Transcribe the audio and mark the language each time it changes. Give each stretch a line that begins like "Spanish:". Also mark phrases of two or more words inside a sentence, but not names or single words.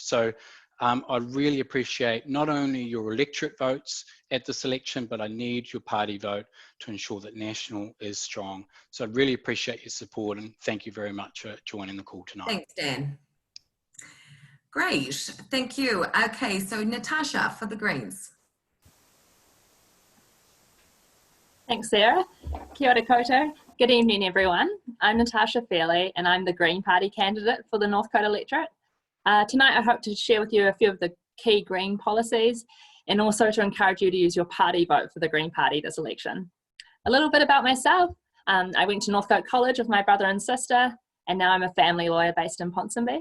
English: So I really appreciate not only your electorate votes at this election, but I need your party vote to ensure that National is strong. So I really appreciate your support, and thank you very much for joining the call tonight. Thanks, Dan. Great, thank you. Okay, so Natasha for the Greens. Thanks, Sarah.
Māori: Kia ora koutou.
English: Good evening, everyone. I'm Natasha Fairley, and I'm the Green Party candidate for the Northcote electorate. Tonight, I hope to share with you a few of the key Green policies and also to encourage you to use your party vote for the Green Party this election. A little bit about myself. I went to Northcote College with my brother and sister, and now I'm a family lawyer based in Ponsonby.